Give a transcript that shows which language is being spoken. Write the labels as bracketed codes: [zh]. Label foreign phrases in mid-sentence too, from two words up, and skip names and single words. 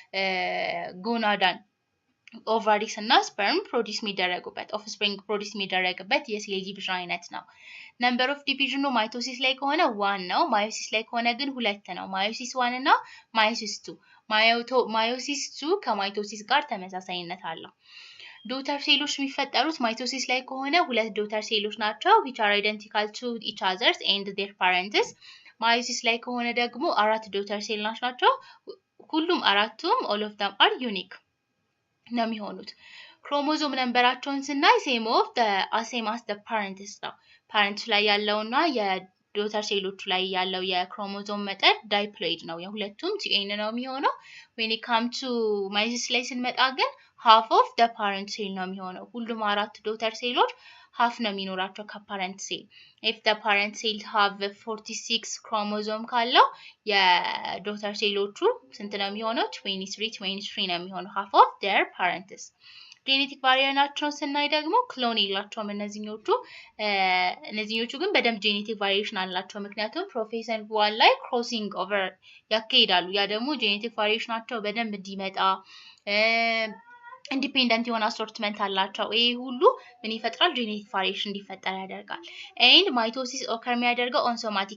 [am] ጎናዳን ኦቫሪስ እና ስፐርም ፕሮዲዩስ የሚደረጉበት ኦፍስፕሪንግ ፕሮዲዩስ የሚደረግበት የሴል ዲቪዥን አይነት ነው [en] number of [am] ዲቪዥኑ ማይቶሲስ ላይ ከሆነ 1 ነው ማዮሲስ ላይ ከሆነ ግን 2 ነው ማዮሲስ 1 እና ማዮሲስ 2 ማዮሲስ 2 ከማይቶሲስ ጋር ተመሳሳይነት አለው ዶተር ሴሎች የሚፈጠሩት ማይቶሲስ ላይ ከሆነ ሁለት ዶተር ሴሎች ናቸው [en] which are identical to each others and their parents [am] ማዮሲስ ላይ ከሆነ ደግሞ አራት ዶተር ሴል ናቸው ሁሉም አራቱም [en] all of them are unique [am] ነው የሚሆኑት ክሮሞዞም ነምበራቸውን ስናይ [en] same as the parents [am] ነው parents ላይ ያለውና የዶተር ሴሎቹ ላይ ያለው የክሮሞዞም መጠን ዳይፕሎይድ ነው የሁለቱም ቲኤን ነው የሚሆነው [en] when it come to meiosis [am] ላይ ስንመጣ ግን [en] half of the parent cell [am] ነው የሚሆነው ሁሉም አራት ዶተር ሴሎች half ነው የሚኖራቸው ከፓረንት ሴል [en] if the parent cell have 46 [am] ክሮሞዞም ካለው የዶተር ሴሎቹ ስንት ነው የሚሆነው 23 ነው የሚሆነው [en] half of their parents [am] ጄኔቲክ ቫሪያሽናቸውን ስናይ ደግሞ ክሎን የላቸውም እነዚህኞቹ ግን በደንብ ጄኔቲክ ቫሪዬሽን አላቸው ምክንያቱም [en] prophase one [am] ላይ [en] crossing over [am] ያካሂዳሉ ያ ደግሞ ጄኔቲክ ቫሪዬሽናቸው በደንብ እንዲመጣ ኢንዲፔንደንት የሆነ አሶርትመንት አላቸው ይሄ ሁሉ ምን ይፈጥራል ጄኔቲክ ቫሪዬሽን እንዲፈጠር ያደርጋል [en] and mitosis occur [am] የሚያደርገው [en] on somatic